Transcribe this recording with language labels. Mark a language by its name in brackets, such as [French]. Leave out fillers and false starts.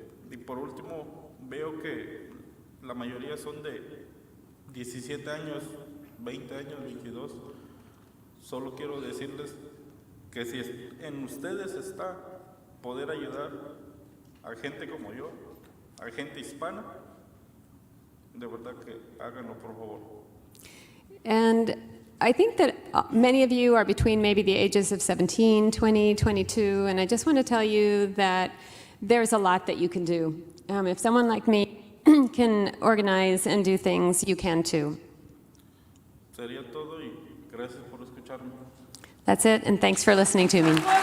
[Spanish] Y por último, veo que la mayoría son de 17 años, 20 años, 22. Solo quiero decirles que si en ustedes está poder ayudar a gente como yo, a gente hispana, de verdad que háganlo, por favor. [English] And I think that many of you are between maybe the ages of 17, 20, 22, and I just want to tell you that there's a lot that you can do. If someone like me can organize and do things, you can too. [Spanish] Sería todo y gracias por escucharme. [English] That's it, and thanks for listening to me.